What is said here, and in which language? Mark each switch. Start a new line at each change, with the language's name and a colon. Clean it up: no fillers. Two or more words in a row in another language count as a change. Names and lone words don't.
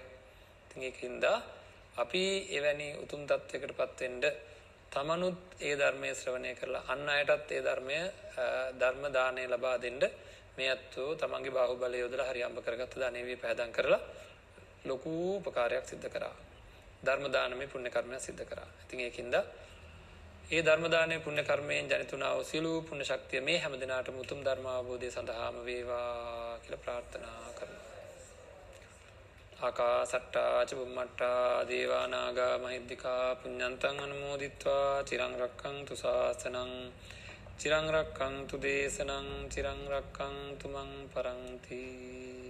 Sinhala: ඉතින් ඒකින්ද අපි එවැනි උතුම් තත්වයකටපත් වෙන්න තමනුත් ඒ ධර්මයේ ශ්‍රවණය කරලා අන් අයටත් ඒ ධර්ම දාණය ලබා දෙන්න මේ අත්ෝ තමන්ගේ බාහුවලය යොදලා හරි අම්බ කරගත්ත ධනෙ වේ පහදම් කරලා ලොකු උපකාරයක් සිද්ධ කරා. ධර්ම දානමය පුණ්‍ය කර්මයක් සිද්ධ කරා. ඉතින් ඒකින්ද ඒ ධර්ම දානමය පුණ්‍ය කර්මයෙන් ජනිතුනා වූ සියලු පුණ්‍ය ශක්තිය මේ හැම දිනාටම උතුම් ධර්ම අවබෝධය සඳහාම වේවා කියලා ප්‍රාර්ථනා කරනවා.
Pali: ආකාසට්ටා ච බුම්මට්ටා දේවා නාග මහිද්దికා පුඤ්ඤන්තං අනුමෝදිත්වා චිරං රක්ඛන්තු ශාසනං චිරං රක්ඛන්තු දේශනං චිරං රක්ඛන්තු මං පරන්ති.